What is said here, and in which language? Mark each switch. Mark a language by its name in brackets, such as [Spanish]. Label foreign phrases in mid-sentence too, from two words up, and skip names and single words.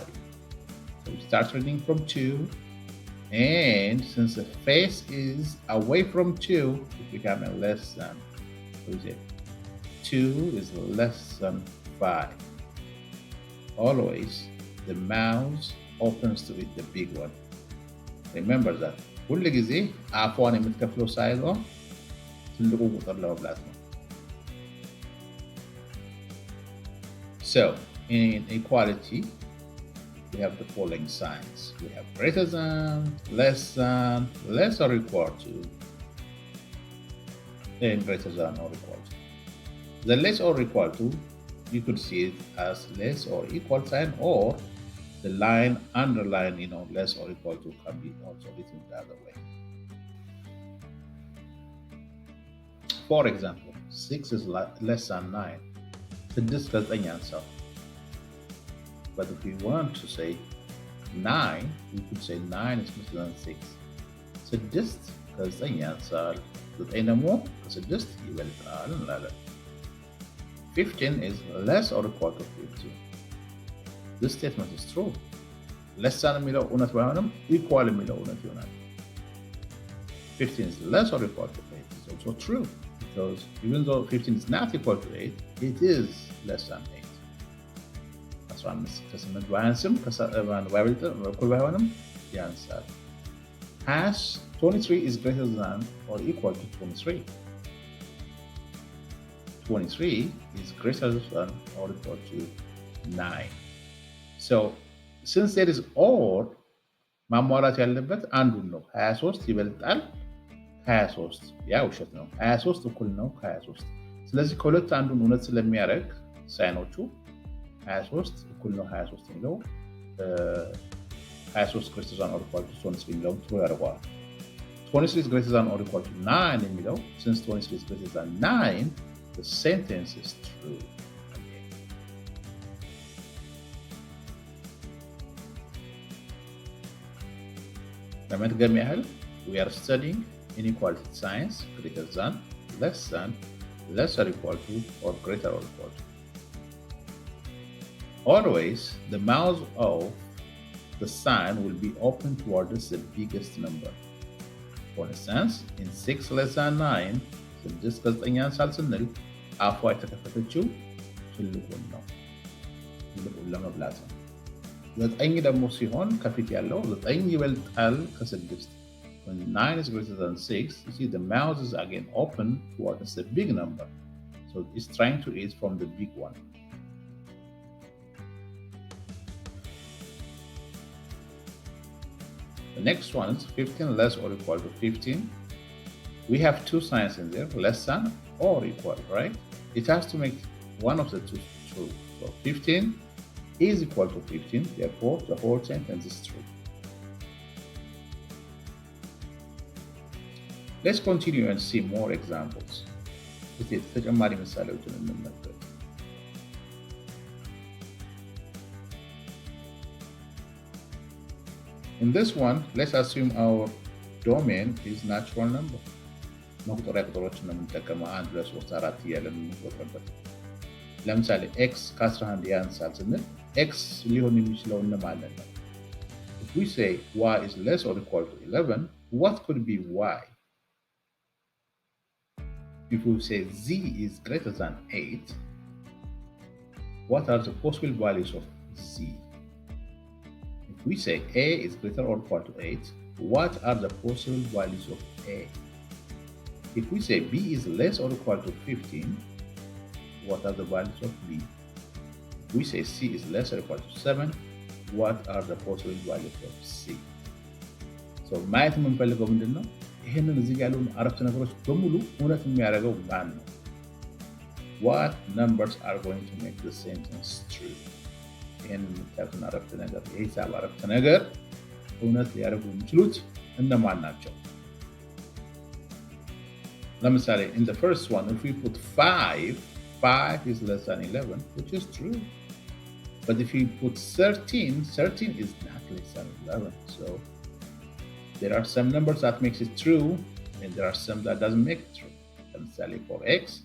[English] So we start reading from 2, and since the face is away from 2, it becomes a less than. So we say 2 is less than 5. Always the mouth opens to eat the big one. Remember that. [Amharic] ሁል ጊዜ አፏን የምትከፍለው ሳይዟ ትልቁ ቁጥር ለመብላት ነው። [English] So in equality, we have the following signs. We have greater than, less than, less or equal to, and greater than or equal to. The less or equal to, you could see it as less or equal sign, or the line underline, less or equal to can be also written the other way. For example, 6 is less than 9. [Amharic] ስድስት ከዘጠኝ ያንሳል. [English] But if we want to say 9, we could say 9 is less than 6. [Amharic] ስድስት ከዘጠኝ ያንሳል, ዘጠኝ ደግሞ ከስድስት ይበልጣል እንላለን. [English] 15 is less or equal to 15. This statement is true. Less than [Amharic] የሚለው እውነት ባይሆንም [English] equal [Amharic] የሚለው እውነት ይሆናል. [English] 15 is less or equal to 8. It's also true, because even though 15 is not equal to 8, it is less than 8. [Amharic] 15 ከ8 ባያንስም እኩል ባይሆንም ያንሳል. [English] 23 is greater than or equal to 23. 23 is greater than or equal to 9. So since there is or, [Amharic] ማሟላት ያለበት አንዱን ነው. 23 ይበልጣል 23 ያ ውሸት ነው. 23 እኩል ነው 23. ስለዚህ ከሁለት አንዱን እውነት ስለሚያደርግ ሳይኖቹ 23 እኩል ነው 23 የሚለው 23 [English] greater than or equal [Amharic] to 23 የሚለው true ያደርገዋል. [English] 23 is greater than or equal to 9 የሚለው, since 23 is greater than 9, the sentence is true. [Amharic] ለመድገም ያህል, [English] we are studying inequality science, greater than, less than, lesser equal to, or greater or equal to. Always, the mouth of the sign will be open towards the biggest number. For instance, in 6 less than 9, [Amharic] ስድስት ከዘጠኝ ያንሳል ስንል አፏ የተከፈተችው ትልቁን ነው፣ ትልቁን ለመብላት ነው። ዘጠኝ ደግሞ ሲሆን ከፊት ያለው ዘጠኝ ይበልጣል ከስድስት. [English] When 9 is greater than 6, you see the mouth is again open towards the big number. So it's trying to eat from the big one. The next one is 15 less or equal to 15. We have two signs in there, less than or equal, right? It has to make one of the two true. So 15 is equal to 15, therefore the whole sentence is true. Let's continue and see more examples. ተጨማሪ ምሳሌዎችን እንመልከት. In this one, let's assume our domain is natural number. [Amharic] መቁጠሪያ ቁጥሮችን ነው የምንጠቀመው 1 2 3 4 እያለን የምንቆጥርበት. ለምሳሌ x ከ11 ያንሳል ስንል x ሊሆን የሚችለው እነማንን ነው? [English] If we say y is less or equal to 11, what could be y? If we say z is greater than 8, what are the possible values of z? If we say a is greater or equal to 8, what are the possible values of a? If we say b is less or equal to 15, what are the values of b? If we say c is less or equal to 7, what are the possible values of c? [Amharic] So ማየት የምንፈልገው ምንድን ነው? ይህንን እዚህ ያሉን አረፍተ ነገሮች በሙሉ እውነት የሚያደርገው ማን ነው? [English] What numbers are going to make the sentence true? [Amharic] ይህንን የምታዩትን አረፍተ ነገር, የሂሳብ አረፍተ ነገር እውነት ሊያደርጉ የሚችሉት እነማን ናቸው? [English] ለምሳሌ in the first one, if we put 5 is less than 11, which is true. But if we put 13 is not less than 11. So there are some numbers that makes it true, and there are some that doesn't make it true. ለምሳሌ for x.